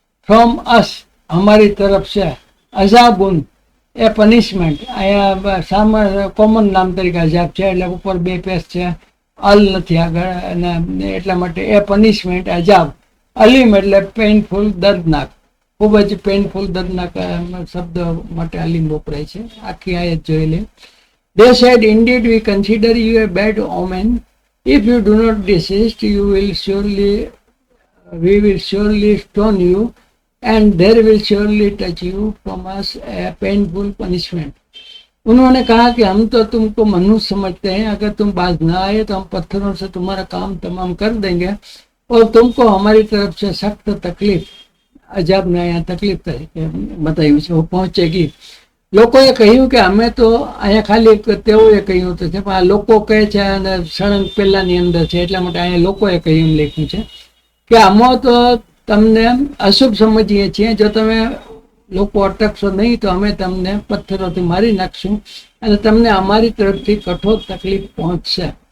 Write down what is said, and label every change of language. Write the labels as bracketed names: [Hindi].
[English] from us, [Gujarati] અમારી તરફ છે. અઝાબુન [English] એ પનિશમેન્ટ, [Gujarati] અહીંયા સામાન્ય કોમન નામ તરીકે અઝાબ છે, એટલે ઉપર બે પેસ છે, અલ નથી આગળ, અને એટલા માટે એ પનિશમેન્ટ અઝાબ. અલીમ એટલે પેઇનફુલ, દર્દનાક. ખૂબ જ પેઇનફુલ, દર્દનાક શબ્દ માટે અલીમ વપરાય છે. આખી આયત જોઈ લે. [English] They said, indeed we consider you a bad omen. If you do not desist, we will surely stone you, and there will surely touch you from us a painful punishment. [Hindi] उन्होंने कहा कि हम तो तुमको मनुष्य समझते हैं, अगर तुम बाज ना आए तो हम पत्थरों से तुम्हारा काम तमाम कर देंगे, और तुमको हमारी तरफ से सख्त तकलीफ, अजाब ने यहाँ तकलीफ तरीके बताई वो पहुंचेगी. [Gujarati] લોકોએ કહ્યું કે અમે તો અહીંયા ખાલી તેઓએ કહ્યું તો છે, પણ આ લોકો કહે છે અને સળંગ પહેલાની અંદર છે, એટલા માટે અહીંયા લોકોએ કહ્યું લખ્યું છે કે આમાં તો તમને અશુભ સમજીએ છીએ, જો તમે લોકો અટકશો નહીં તો અમે તમને પથ્થરોથી મારી નાખશું અને તમને અમારી તરફથી કઠોર તકલીફ પહોંચશે.